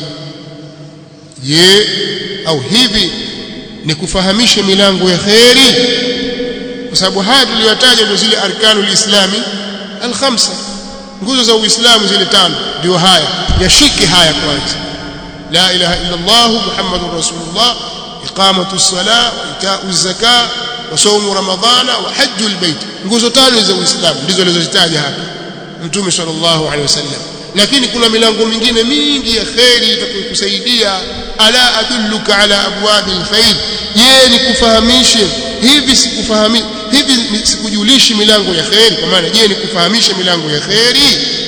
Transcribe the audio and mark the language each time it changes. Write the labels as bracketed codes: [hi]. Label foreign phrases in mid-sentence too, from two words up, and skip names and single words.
[sw] au hivi nikufahamishe milango ya khairi kwa sababu haya tuliyotaja ndio zile [ar] أركان الإسلام الخمسة [sw] nguzo za uislamu zile tano ndio haya yashiki haya kwanza [ar] لا إله إلا الله محمد رسول الله إقام الصلاة وإيتاء الزكاة وصوم رمضان وحج البيت [sw] nguzo tano za uislamu ndizo alizozitaja hapa mtume [ar] صلى الله عليه وسلم [sw] lakini kuna milango mingine mingi ya khairi itakusaidia [ar] ألا أدلك على أبواب الخير [sw] nikufahamishe hivi sikujulishi milango ya khairi kwa maana nikufahamishe milango ya khairi